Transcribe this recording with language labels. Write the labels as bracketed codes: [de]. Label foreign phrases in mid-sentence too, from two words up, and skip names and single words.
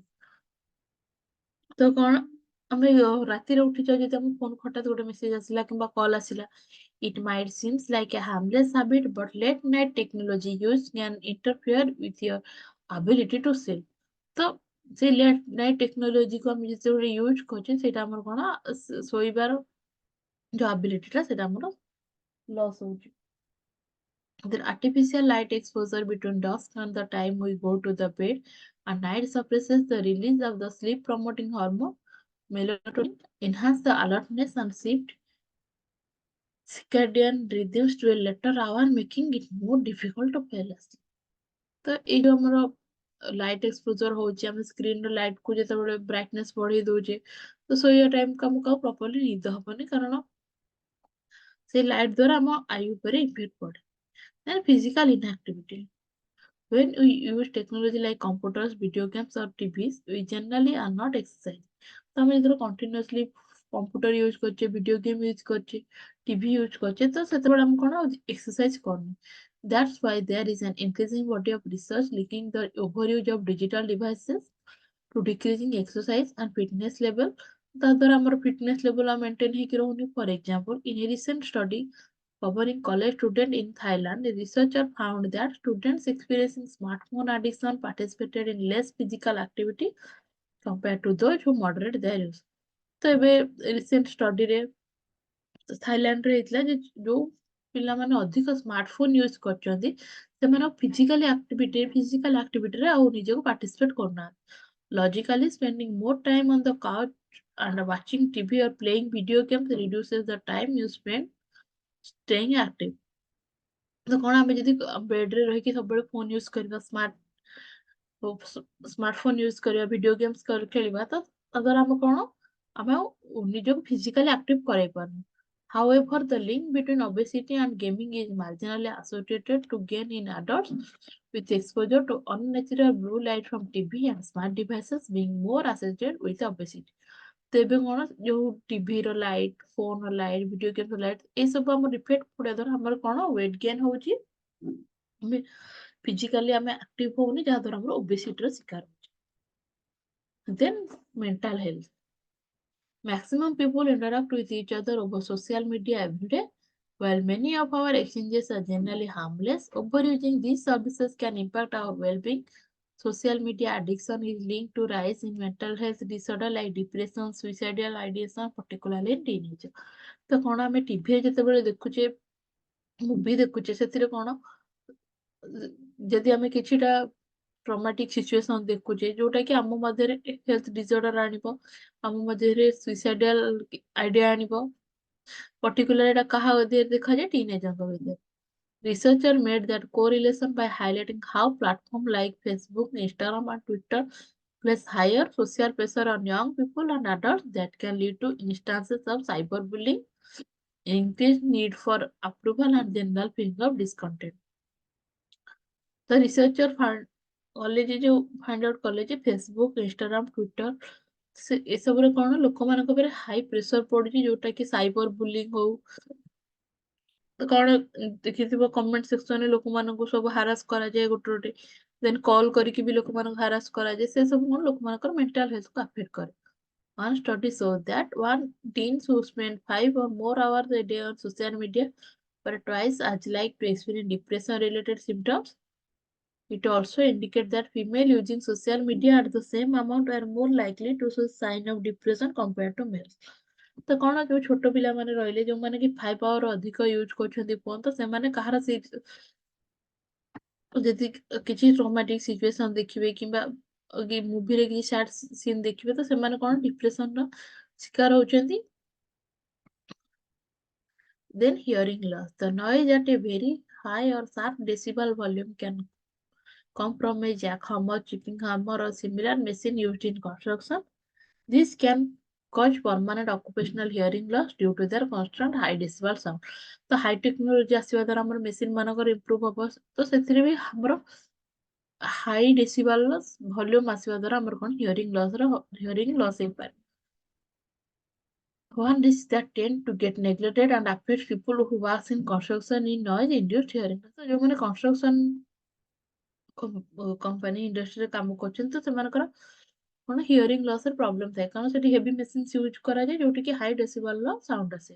[or] ତ କଣ ଆମେ ରାତିରେ ଉଠିଛ ଯଦି ଆମ ଫୋନ ହଠାତ୍ ଗୋଟେ ମେସେଜ ଆସିଲା କିମ୍ବା କଲ୍ ଆସିଲା, [en] it might seems like a harmless habit, but late night technology use can interfere with your ability to sleep. [or] ତ ସେ [en] late night [or] ଟେକ୍ନୋଲୋଜିକୁ ଆମେ ଯେତେବେଳେ ୟୁଜ୍ କରୁଛେ ସେଇଟା ଆମର କଣ ଶୋଇବାର ଯୋଉ ଆବିଲିଟିଟା ସେଇଟା ଆମର ଲସ୍ ହଉଛି। [en] Then artificial light exposure between dusk and the time we go to the bed at night suppresses the release of the sleep promoting hormone melatonin, enhance the alertness and shift circadian rhythms to a later hour, making it more difficult to fall asleep. [or] ତ ଏଇ ଯୋଉ ଆମର [en] light exposure [or] ହଉଛି, ଆମେ ସ୍କ୍ରିନର ଲାଇଟ୍ କୁ ଯେତେବେଳେ ବ୍ରାଇଟନେସ୍ ବଢେଇ ଦଉଛେ ତ ଶୋଇବା ଟାଇମକୁ ଆମକୁ ଆଉ ପ୍ରପରଲି ନିଦ ହବନି, କାରଣ ସେଇ ଲାଇଟ୍ ଦ୍ୱାରା ଆମ ଆଇ ଉପରେ ଇଫେକ୍ଟ ପଡେ। [en] Then physical inactivity. When we use technology like computers, video games or TVs, we generally are not exercising. [or] तो ଆମେ ଯେତେବେଳେ continuously [en] computer use [or] କରୁଛେ, [en] video game use [or] କରୁଛେ, [en] TV use [or] କରୁଛେ, ତ ସେତେବେଳେ ଆମେ କଣ ଏକ୍ସରସାଇଜ କରୁନୁ। [en] That's why there is an increasing body of research linking the overuse of digital devices to decreasing exercise and fitness level. [or] ତା ଦ୍ୱାରା ଆମର [en] fitness level [or] ଆଉ maintain ହେଇକି ରହୁନି। [en] For example, in a recent study covering college students in Thailand, the researcher found that students experiencing smartphone addiction participated in less physical activity compared to those who moderate their use. [or] ତ ଏବେ ରିସେଣ୍ଟ ଷ୍ଟଡିରେ ଥାଇଲାଣ୍ଡରେ ହେଇଥିଲା ଯେ ଯୋଉ ପିଲାମାନେ ଅଧିକ [en] smartphone use [or] କରୁଛନ୍ତି ସେମାନେ ଫିଜିକାଲ ଆକ୍ଟିଭିଟିରେ ଆଉ ନିଜକୁ ପାର୍ଟିସିପେଟ କରୁନାହାନ୍ତି। [en] logically spending more time on the couch and watching TV or playing video games reduces the time you spend staying active. [or] ତ କଣ ଆମେ ଯଦି ବେଡରେ ରହିକି ସବୁବେଳେ [en] phone use [or] କରିବା, [en] smartphone use [or] କରିବା, [en] video games [or] ଖେଳିବା, ତ ତା ଦ୍ୱାରା ଆମେ କଣ ଆମେ ଆଉ ନିଜକୁ [en] physically active [or] କରେଇ ପାରୁନୁ। [en] However, the link between obesity and gaming is marginally associated to gain in adults, with exposure to unnatural blue light from TV and smart devices being more associated with obesity. [or] ତ ଏବେ କଣ ଯୋଉ ଟିଭିର ଲାଇଟ୍, ଫୋନର ଲାଇଟ୍, ଭିଡିଓ ଗେମ୍ର ଲାଇଟ୍, ଏସବୁ ଆମର ଇଫେକ୍ଟ ପଡିବା ଦ୍ୱାରା ଆମର କଣ [en] weight gain [or] ହଉଛି, ଫିଜିକାଲି ଆମେ ଆକ୍ଟିଭ ହଉନି, ଯାହା ଦ୍ୱାରା ଆମର ଓବେସିଟିର ଶିକାର ହଉଛି। [en] then mental health. Maximum people interact with each other over social media every day. While many of our exchanges are generally harmless, overusing these services can impact our well-being. Social media addiction is linked to rise in mental health disorder like depression, suicidal ideation, particularly in teenagers. [or] ତ କଣ ଆମେ ଟିଭିରେ ଯେତେବେଳେ ଦେଖୁଛେ, ମୁଭି ଦେଖୁଛେ, ସେଥିରେ କଣ ଯଦି ଆମେ କିଛିଟା [en] traumatic situation [or] ଦେଖୁଛେ ଯୋଉଟା କି ଆମ ମଧ୍ୟରେ [en] health disorder [or] ଆଣିବ, ଆମ ମଧ୍ୟରେ [en] suicidal idea [or] ଆଣିବ, ପର୍ଟିକୁଲାର ଏଟା କାହା ମଧ୍ୟରେ ଦେଖାଯାଏ, ଟିନେଜରଙ୍କ ଭିତରେ। [en] Researcher made that correlation by highlighting how platforms like Facebook, Instagram, and Twitter place higher social pressure on young people and adults that can lead to instances of cyberbullying, increased need for approval, and general feeling of discontent. The researcher [or] କଲେ ଯେ ଯୋଉ [en] find out [or] କଲେ ଯେ ଫେସବୁକ୍, ଇନଷ୍ଟାଗ୍ରାମ, ଟ୍ୱିଟର ଏସବୁରେ କଣ ଲୋକମାନଙ୍କ ଉପରେ [en] high pressure [or] ପଡୁଛି, ଯୋଉଟା କି [en] cyber bullying [or] ହଉ, କଣ ଦେଖିଥିବ କମେଣ୍ଟ ସେକ୍ସନରେ ଲୋକମାନଙ୍କୁ ସବୁ ହାରାସ କରାଯାଏ ଗୋଟେ ଗୋଟେ, [en] then call [or] କରିକି ବି ଲୋକମାନଙ୍କୁ ହାରାସ କରାଯାଏ, ସେ ସବୁ କଣ ଲୋକମାନଙ୍କର ମେଣ୍ଟାଲ ହେଲ୍ଥକୁ ଆଫେକ୍ଟ କରେ। [en] One study shows that one teens who spend 5 or more hours a day on social media were twice as likely to experience depression-related symptoms. It also indicates that female using social media at the same amount are more likely to show sign of depression compared to males. [or] ତ କଣ ଯୋଉ ଛୋଟ ପିଲାମାନେ ରହିଲେ ଯୋଉମାନେ କି 5 ଆୱାର ଅଧିକ ୟୁଜ କରୁଛନ୍ତି ଫୋନ, ତ ସେମାନେ କାହାର ଯଦି କିଛି [en] traumatic situation [or] ଦେଖିବେ କିମ୍ବା ମୁଭିରେ କିଛି [en] sad scene [or] ଦେଖିବେ, ତ ସେମାନେ କଣ ଡିପ୍ରେସନର ଶିକାର ହଉଛନ୍ତି। [en] Then hearing loss. The noise at a very high or sharp decibel volume can come from a jack hammer, chipping hammer, or similar machine used in construction. This can cause permanent occupational hearing loss due to their constant high decibel sound. [or] ତ [en] high technology [or] ଆସିବା ଦ୍ୱାରା ଆମର ମେସିନ ମାନଙ୍କର ଇମ୍ପ୍ରୁଭ ହବ, ତ ସେଥିରେ ବି ଆମର [en] high decibel volume [or] ଆସିବା ଦ୍ୱାରା ଆମର କଣ [en] hearing loss [or] ହେଇପାରେ। [en] One risk that tend to get neglected and affects people who work in construction in noise induced hearing loss. [or] ତ ଯୋଉମାନେ [en] construction company [or] ଇଣ୍ଡଷ୍ଟ୍ରିରେ କାମ କରୁଛନ୍ତି, ତ ସେମାନଙ୍କର କଣ [en] hearing loss [or] ର ପ୍ରୋବ୍ଲେମ ଥାଏ, କାରଣ ସେଠି [en] heavy machines use [or] କରାଯାଏ ଯୋଉଠି କି ହାଇ ଡେସିବଲର ସାଉଣ୍ଡ ଆସେ।